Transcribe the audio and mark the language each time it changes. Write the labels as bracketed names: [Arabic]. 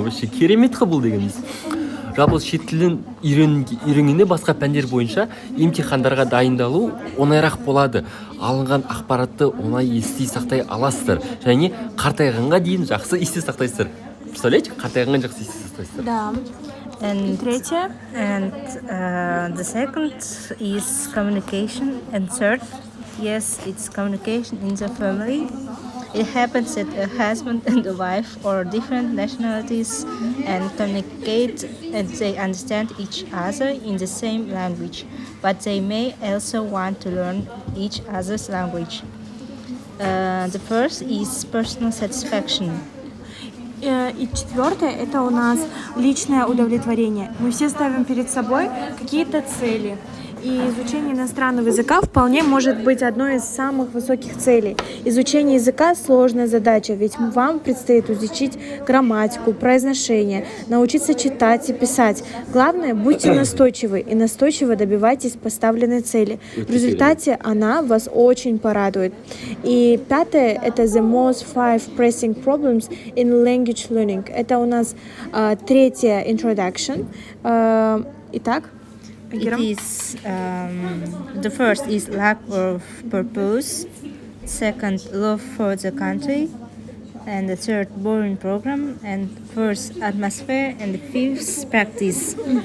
[Kazakh] Вообще керемет бұл дегеніміз. Жалпы шет тілін үйренгенде басқа пәндер бойынша емтихандарға дайындалу оңайырақ болады. Алынған ақпаратты оңай есте сақтай аласыздар. Және қартайғанға дейін жақсы есте сақтайсыздар. Представляете, қартайғанға жақсы есте сақтайсыздар. [Russian] Да. [English] And [Russian] Третье. [English] And the second is communication. And third, yes, it's communication in the family. It happens that a husband and a wife or different nationalities and communicate and they understand each other in the same language, but they may also want to learn each other's language. The first is personal satisfaction. [Russian] И четвертое – это у нас личное удовлетворение. Мы все ставим перед собой какие-то цели. И изучение иностранного языка вполне может быть одной из самых высоких целей. Изучение языка – сложная задача, ведь вам предстоит изучить грамматику, произношение, научиться читать и писать. Главное, будьте настойчивы и настойчиво добивайтесь поставленной цели. В результате она вас очень порадует. И пятое – это [English] the most 5 pressing problems in language learning. [Russian] Это у нас третье introduction. Итак, [English] It is the first is lack of purpose, second love for the country, and the third boring program, and fourth atmosphere, and the fifth practice.